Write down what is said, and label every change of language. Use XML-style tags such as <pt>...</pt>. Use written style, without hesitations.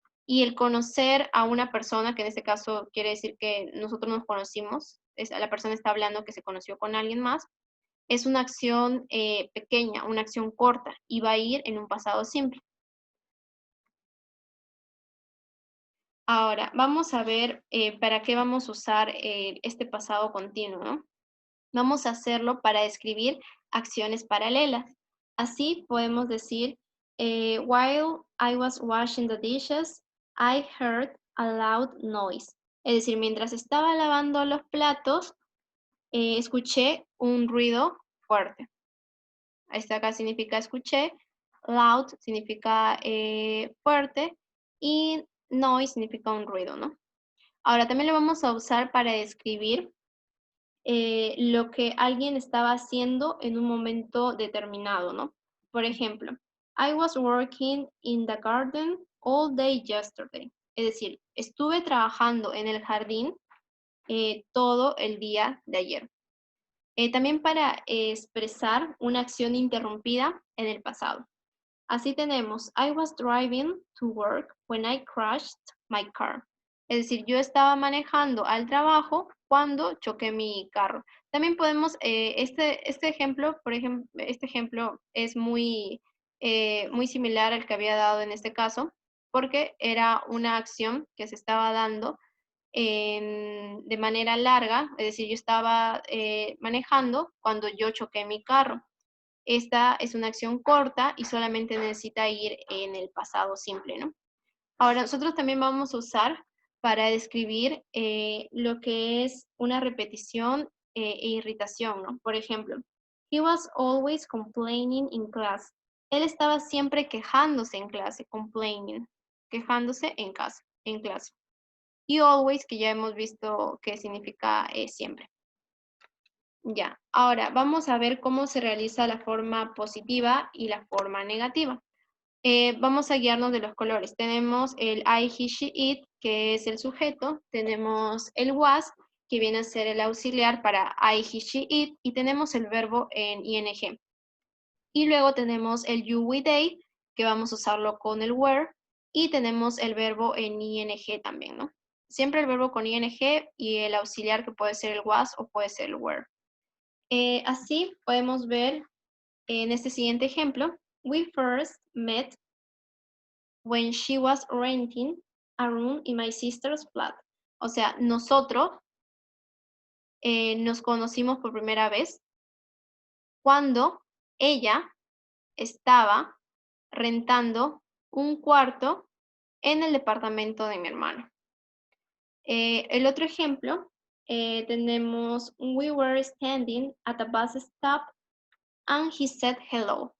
<es>Y el conocer a una persona, que en este caso quiere decir que nosotros nos conocimos, la persona está hablando que se conoció con alguien más, es una acción pequeña, una acción corta, y va a ir en un pasado simple. Ahora, vamos a ver para qué vamos a usar este pasado continuo, ¿no? Vamos a hacerlo para describir acciones paralelas. Así podemos decir,</es> <en>while I was washing the dishes, I heard a loud noise.</en> <es>Es decir, mientras estaba lavando los platos, escuché un ruido fuerte. Esta acá significa escuché, loud significa fuerte y noise significa un ruido, ¿no? Ahora también lo vamos a usar para describir lo que alguien estaba haciendo en un momento determinado, ¿no? Por ejemplo,</es> <en>I was working in the garden all day yesterday.</en> <es>Es decir, estuve trabajando en el jardín todo el día de ayer. También para expresar una acción interrumpida en el pasado. Así tenemos,</es> <en>I was driving to work when I crashed my car.</en> <es>Es decir, yo estaba manejando al trabajo cuando choqué mi carro. También podemos, este ejemplo, por ejemplo, este ejemplo es muy similar al que había dado en este caso, porque era una acción que se estaba dando de manera larga, es decir, yo estaba manejando cuando yo choqué mi carro. Esta es una acción corta y solamente necesita ir en el pasado simple, ¿no? Ahora, nosotros también vamos a usar para describir lo que es una repetición e irritación, ¿no? Por ejemplo,</es> <en>he was always complaining in class.</en> <es>Él estaba siempre quejándose en clase, complaining, quejándose en clase. Y always, que ya hemos visto que significa siempre. Ya, ahora vamos a ver cómo se realiza la forma positiva y la forma negativa. Vamos a guiarnos de los colores. Tenemos el I, he, she, it, que es el sujeto. Tenemos el was, que viene a ser el auxiliar para I, he, she, it. Y tenemos el verbo en ing. Y luego tenemos el you, we, they, que vamos a usarlo con el were. Y tenemos el verbo en ing también, ¿no? Siempre el verbo con ing y el auxiliar, que puede ser el was o puede ser el were. Así podemos ver en este siguiente ejemplo.</es> <en>We first met when she was renting a room in my sister's flat.</en> <es>O sea, nosotros nos conocimos por primera vez cuando ella estaba rentando un cuarto en el departamento de mi hermano. El otro ejemplo, tenemos</es> <en>we were standing at a bus stop and he said hello.</en>